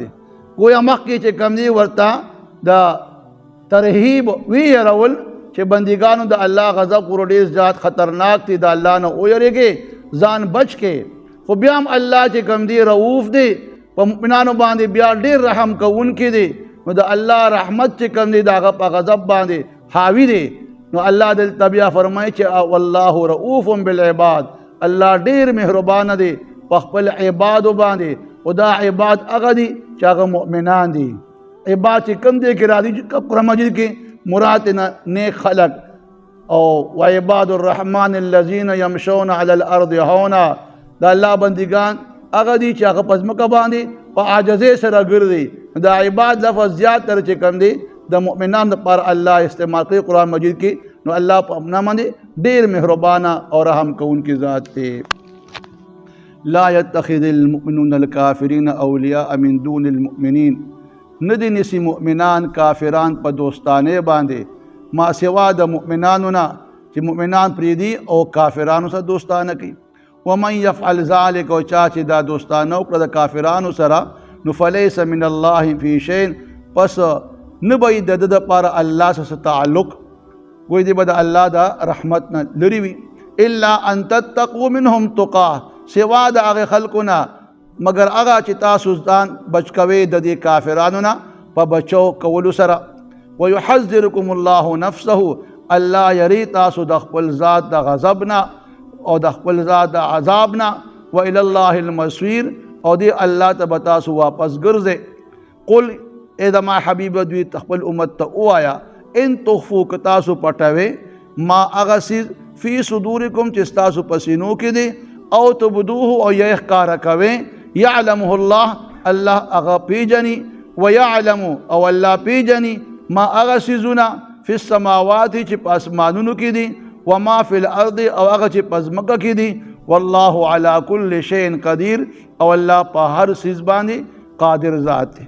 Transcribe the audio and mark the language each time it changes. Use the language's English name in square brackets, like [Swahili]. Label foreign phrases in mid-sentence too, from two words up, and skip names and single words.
[Pashto] گویا مخکې چې کوم دی ورته د ترهیب ویرول چې بندګانو د الله غضب ورو ډېر زیات خطرناک دی، د الله نه ویریږئ ځان بچ کې، خو بیا هم الله چې کوم دی رؤوف دی په مؤمنانو باندې بیا ډېر رحم کوونکی دی، نو د الله رحمت چې کوم دی د هغه په غضب باندې حاوي دی. نو الله دلته بیا فرمایي چې [Arabic] والله رؤوف بالعباد، [Pashto] الله ډېر مهربانه دی په خپل عبادو باندې، او دا عباد هغه دي چې هغه مؤمنان دي. عباد چې کوم دی کې راځي قرآن مجید کې مراد نیک خلق، او [Arabic] وعباد الرحمن الذین یمشون علی الارض هونا، [Pashto] دا الله بندگان هغه دي چې هغه په ځمکه باندې په عاجزۍ سره ګرځي. دا عباد لفظ زیات تر چې کوم دی د مؤمنانو لپاره الله استعمال کوي قرآن مجید کې، نو الله په اپنا باندې ډېر مهربانه او رحم کوونکی ذات دی. [Arabic] لا يتخذ المؤمنون الكافرين اولیاء من دون المؤمنین، [Pashto] ندی نسی مؤمنان کافران په دوستانه باندې ما سوا د مؤمنانو نه چې مؤمنان پریدي او کافرانو سره دوستانه کوي. [Arabic] ومن يفعل ذلك، [Pashto] او چا چې دا دوستانه وکړه د کافرانو سره نو [Arabic] فلیس من الله فی شیء، [Pashto] پس نه به د ده دپاره الله سره تعلق، ګویا دی به د الله د رحمت نه لرې وي. [Arabic] الا ان تتقوا منهم تقاه، [Pashto] سوا د هغې خلکو نه مګر هغه چې تاسو ځان بچ کوئ د دې کافرانو نه په بچو کولو سره. [Arabic] ویحذرکم الله نفسه، [Pashto] الله یری تاسو د خپل ذات د غضب نه او د خپل ذات د عذاب نه. [Arabic] والى الله المصير، [Pashto] او دی الله ته به تاسو واپس ګرځئ. قل ای زما حبیب دوی خپل امت ته ووایه [Arabic] ان تخفوا [Pashto] که تاسو پټوئ ما هغه څیز فی صدورکم چې ستاسو په سینو کې دی، او تبدوه او یې ښکاره کوئ، [Arabic] یعلمه الله، [Pashto] الله هغه پیژني، ویعلم او الله پیژني ما هغه څیزونه [Arabic] فی السماوات [Pashto] چې په اسمانونو کې دي، [Arabic] وما فی الارض [Pashto] او هغه چې په ځمکه کې دي، [Arabic] والله علی کل شیء قدیر، [Pashto] او الله په هر څیز باندې قادر ذات دی.